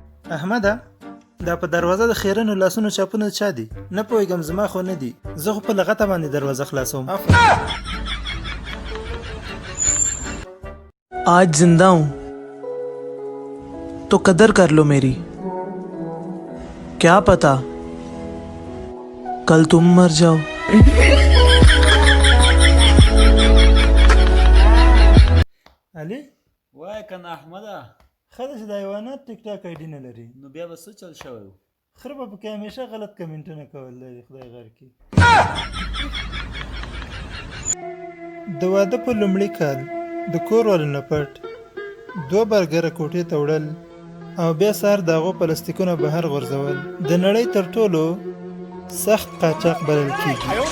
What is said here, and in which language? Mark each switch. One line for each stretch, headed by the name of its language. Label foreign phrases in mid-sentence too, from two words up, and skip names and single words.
Pashto: احمده دا په دروازه د خیرنو لاسونو چاپونه چا دي؟ نه پوهېږم زما خو نه دي. زه خو په لغته باندې دروازه خلاصوم.
Urdu: آج زندہ ہوں تو قدر کر لو میری. کیا پتا کل تم مر جاؤ.
Pashto: علي وای کنه احمده خله چې د حیوانات ټیک ټاک آیډي نه لري نو بیا به څه چل شوی و؟ خره به پکې همیشه غلط کمنټونه کول لري. خدای غر کړي. د واده په لومړي کال د کور والو نه پټ 2 برګره کوټې ته وړل او بیا سهار د هغو پلاستیکونه بهر غورځول د نړۍ تر ټولو سخت قاچاق بلل کېږي.